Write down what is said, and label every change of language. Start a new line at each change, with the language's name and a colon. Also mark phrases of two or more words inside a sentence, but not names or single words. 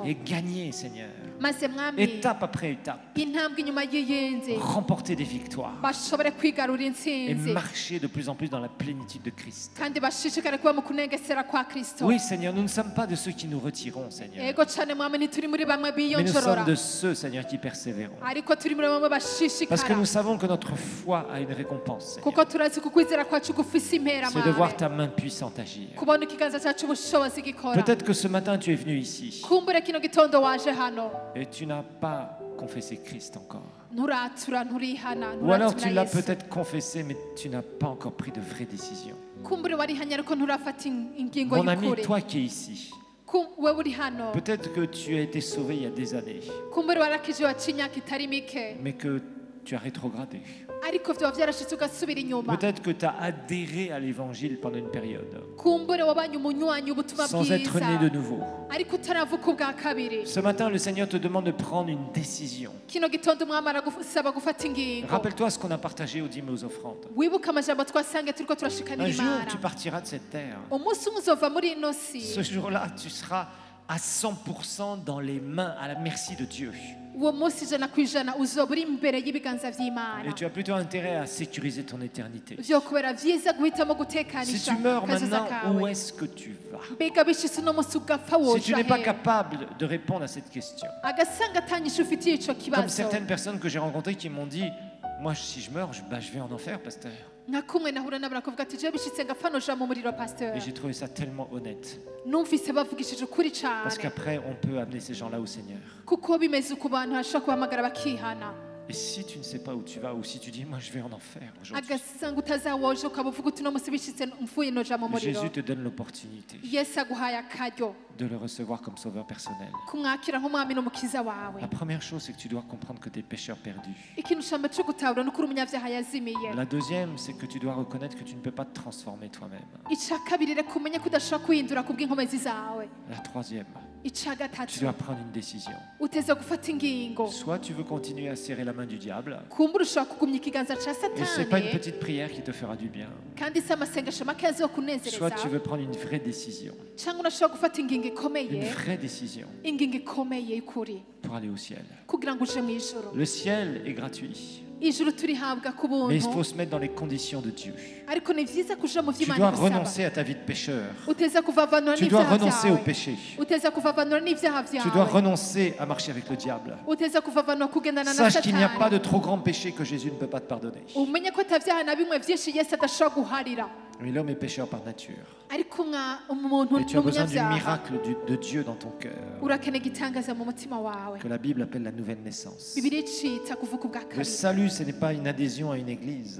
French: Et gagner, Seigneur,
Rundi: maze mwami
French: étape après étape,
Rundi: intambwe inyuma y'iyindi
French: remporter des victoires
Rundi: bashobore kwigarura
French: et
Rundi: intsinzi,
French: marcher de plus en plus dans la plénitude de Christ.
Rundi: kandi bashishikare kuba mu kunengesera kwa Kristo.
French: Oui, Seigneur, nous ne sommes pas de ceux qui nous retirons, Seigneur,
Rundi: Ego cane mwami ntituri muri bamwe
French: mais nous sommes
Rundi: biyonjorora,
French: de ceux, Seigneur, qui persévérons.
Rundi: ariko turi muri bamwe
French: Parce que
Rundi: bashishikara
French: nous savons que notre foi a une récompense, Seigneur.
Rundi: kuko turazi ku kwizera kwacu gufise impera
French: C'est de voir
Rundi: mwami,
French: ta main puissante agir.
Rundi: kubona ikiganza cyacu ubushobozi gikora.
French: Peut-être que ce matin, tu es venu ici
Rundi: Kumbure kino gitondo waje hano
French: et tu n'as pas confessé Christ encore.
Rundi: nturatura nturihana
French: Ou alors tu
Rundi: nturatumira
French: l'as
Rundi: Yesu.
French: peut-être confessé, mais tu n'as pas encore pris de vraies décisions.
Rundi: Kumbure warihanye ariko nturafata ingingo
French: Mon ami,
Rundi: y'ukuri.
French: toi qui es ici,
Rundi: Wewe uri hano
French: peut-être que tu as été sauvé il y a des années,
Rundi: kumbure warakije waciye imyaka itari mike
French: mais que tu as rétrogradé.
Rundi: ariko vyoba vyarashitse ugasubira inyuma.
French: Peut-être que tu as adhéré à l'évangile pendant une période,
Rundi: Kumbure wabanye umunywanyi w'ubutumwa
French: sans être né de
Rundi: bwiza
French: nouveau.
Rundi: ariko utaravuka ubwa kabiri.
French: Ce matin, le Seigneur te demande de prendre une décision.
Rundi: Kino gitondo umwami aragusaba gufata ingingo.
French: Rappelle-toi ce qu'on a partagé aux dîmes et aux offrandes.
Rundi: Wibuke amajambo twasange turiko
French: Un
Rundi: turashikanira
French: jour,
Rundi: Imana.
French: tu partiras de cette terre.
Rundi: Umunsi umwe uzova muri ino si.
French: Ce jour-là, tu seras à 100% dans les mains, à la merci de Dieu.
Rundi: Uwo munsi ijana ku ijana uzoba uri imbere y'ibiganza
French: Et
Rundi: vy'Imana.
French: tu as plutôt intérêt à sécuriser ton éternité.
Rundi: Vyokubera vyiza guhitamo
French: Si
Rundi: gutekanisha
French: tu meurs
Rundi: kazoza
French: maintenant, où
Rundi: kawe.
French: est-ce que tu vas?
Rundi: Mbega bishitse uno munsi ugapfa
French: Si tu
Rundi: woja
French: n'es pas
Rundi: he?
French: capable de répondre à cette question,
Rundi: Agasanga atanyisha ufitiye ico
French: comme
Rundi: kibazo.
French: certaines personnes que j'ai rencontrées qui m'ont dit, moi si je meurs, je vais en enfer, pasteur.
Rundi: nka kumwe nahura nabo barakuvuga ati je bishitse ngapfa noja mu muriro pasteur.
French: Et j'ai trouvé ça tellement honnête.
Rundi: Numvise bavugishije ukuri
French: Parce
Rundi: cane
French: qu'après, on peut amener ces gens-là au Seigneur.
Rundi: kuko bimeze uko abantu bashobora kubahamagara bakihana.
French: Et si tu ne sais pas où tu vas, ou si tu dis, moi je vais en enfer aujourd'hui,
Rundi: Agasanga utazawoje ukaba uvuga uti uno munsi bishitse mvuye noja mu muriro.
French: Jésus te donne l'opportunité
Rundi: Yesu aguhaye akaryo
French: de le recevoir comme sauveur personnel.
Rundi: kumwakira nk'umwami n'umukiza wawe.
French: La première chose, c'est que tu dois comprendre que tu es pécheur perdu.
Rundi: Ikintu cambere co gutahura ni uko uri umunyavyaha yazimiye.
French: La deuxième, c'est que tu dois reconnaître que tu ne peux pas te transformer toi-même.
Rundi: Ica kabiri reka umenye ko udashobora kwihindura kubw'inkomezi zawe.
French: La troisième,
Rundi: icya
French: tu
Rundi: gatatu
French: dois prendre une décision.
Rundi: uteza gufata ingingo
French: Soit tu veux continuer à serrer la main du diable,
Rundi: kumbura ushobora kugumya ikiganza cya
French: et ce n'est pas une
Rundi: satani
French: petite prière qui te fera du bien.
Rundi: kandi si amasengesho makeya
French: Soit
Rundi: azokunezereza
French: tu veux prendre une vraie décision,
Rundi: cyangwa unashobora gufata ingingo ikomeye
French: une vraie décision
Rundi: ingingo ikomeye y'ukuri
French: pour aller au ciel.
Rundi: kugira ngo uje mu ijuru
French: Le ciel est gratuit,
Rundi: ijuru turihabwa ku
French: mais il
Rundi: buntu
French: faut se mettre dans les conditions de Dieu.
Rundi: ariko ni byiza kuja mu
French: Tu
Rundi: vy'Imana
French: dois
Rundi: igusaba
French: renoncer à ta vie de pécheur.
Rundi: uteza kuvavanura
French: Tu dois
Rundi: n'ivyaha
French: renoncer au
Rundi: vyawe
French: péché.
Rundi: uteza kuvavanura n'ivyaha
French: Tu dois
Rundi: vyawe
French: renoncer à marcher avec le diable.
Rundi: uteza kuvavanura kugendana na
French: Sache qu'il n'y a pas
Rundi: satani
French: de trop grand péché que Jésus ne peut pas te pardonner.
Rundi: umenye ko atavyaha na bimwe vyinshi yesu adashobora guharira
French: Mais l'homme est pécheur par nature.
Rundi: ariko umuntu
French: Et tu as besoin du
Rundi: n'umunyavyaha
French: miracle de Dieu dans ton cœur,
Rundi: urakeneye igitangaza mu mutima wawe
French: que la Bible appelle la nouvelle naissance.
Rundi: bibiri icita kuvuka ubwa
French: Le
Rundi: kabiri
French: salut, ce n'est pas une adhésion à une église.